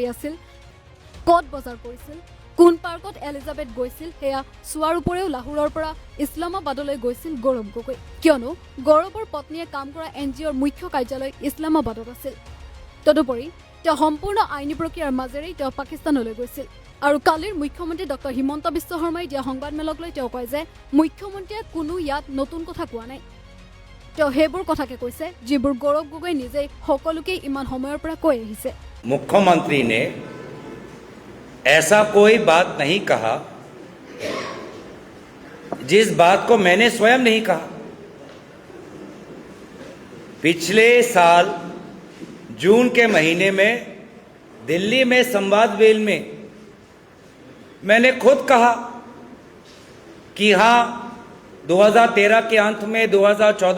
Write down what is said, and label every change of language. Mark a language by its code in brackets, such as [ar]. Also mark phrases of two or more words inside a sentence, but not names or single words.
[as] ধৰি আছিল ক'ত বজাৰ কৰিছিল কোন পাৰ্কত এলিজাবেথ গৈছিল সেয়া চোৱাৰ উপৰিও লাহোৰৰ পৰা ইছলামাবাদলৈ গৈছিল গৌৰৱ গগৈ কিয়নো গৌৰৱৰ পত্নীয়ে কাম কৰা NGOৰ মুখ্য কাৰ্যালয় ইছলামাবাদত আছিল তদুপৰি তেওঁ সম্পূৰ্ণ আইনী প্ৰক্ৰিয়াৰ মাজেৰেই তেওঁ পাকিস্তানলৈ গৈছিল আৰু কালিৰ মুখ্যমন্ত্ৰী ডক্টৰ হিমন্ত বিশ্ব শৰ্মাই দিয়া সংবাদমেলক লৈ তেওঁ কয় যে মুখ্যমন্ত্ৰীয়ে কোনো ইয়াত নতুন কথা কোৱা নাই তেওঁ সেইবোৰ কথাকে কৈছে যিবোৰ গৌৰৱ গগৈ নিজেই সকলোকে ইমান সময়ৰ পৰা কৈ আহিছে [hi] मुख्यमंत्री ने ऐसा कोई बात नहीं कहा जिस बात को मैंने स्वयं नहीं कहा पिछले साल जून के महीने में दिल्ली में संवादवेल में मैंने खुद कहा कि हाँ 2013 के अंत में 2014